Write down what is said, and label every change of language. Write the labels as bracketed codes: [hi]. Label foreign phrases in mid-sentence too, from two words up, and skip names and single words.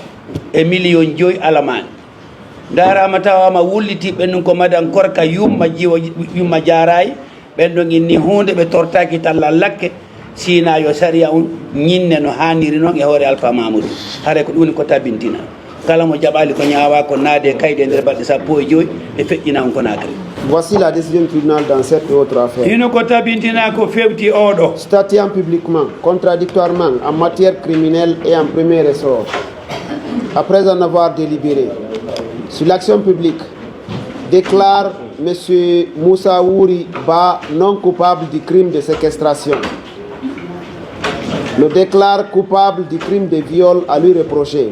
[ff] e million joyi alamani darama tawama wulliti ɓen ko madan korka yumma jiwo yumma jarayi ɓen ɗon inni hunde ɓe tortaki talla lakke sina yo saria on ñinne no haniri noon e hoore Alpha Mamadou hare ko ɗum ko tabintina kala mo jaɓali ko ñawa ko naade kayde nder balɗe 15 ɓe feƴƴina on Conakry. [fr] Voici la décision du tribunal dans cette autre affaire. [ff] hino ko tabintina ko fewti oɗo [fr] Statuant publiquement, contradictoirement en matière criminelle et en premier ressort, après en avoir délibéré sur l'action publique, déclare M. Moussa Wouri Ba non coupable du crime de séquestration. Le déclare coupable du crime de viol à lui reproché.